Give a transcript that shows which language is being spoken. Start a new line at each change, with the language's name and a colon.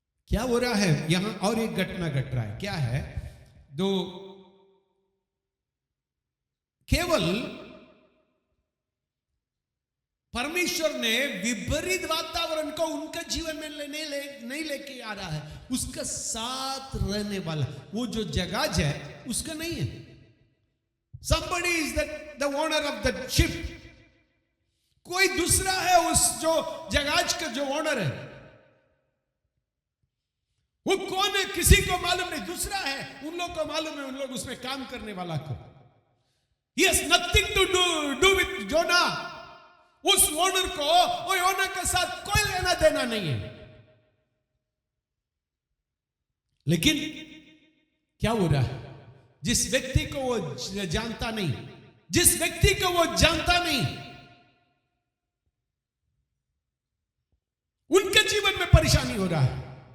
Hindi: क्या हो रहा है यहां, और एक घटना घट रहा है। क्या है, दो केवल परमेश्वर ने विपरीत वातावरण को उनके जीवन में नहीं लेके आ रहा है, उसका साथ रहने वाला वो जो जगाज है उसका नहीं है।
English: Somebody is the owner of the ship.
Hindi: कोई दूसरा है उस जो जहाज का जो ओनर है। वो कौन है किसी को मालूम नहीं, दूसरा है, उन लोग को मालूम है, उन लोग उसमें काम करने वाला को।
English: He has nothing to do with Jonah.
Hindi: उस ओनर को वो ओनर के साथ कोई लेना देना नहीं है। लेकिन क्या हो रहा है, जिस व्यक्ति को वो जानता नहीं, जिस व्यक्ति को वो जानता नहीं, उनके जीवन में परेशानी हो रहा है।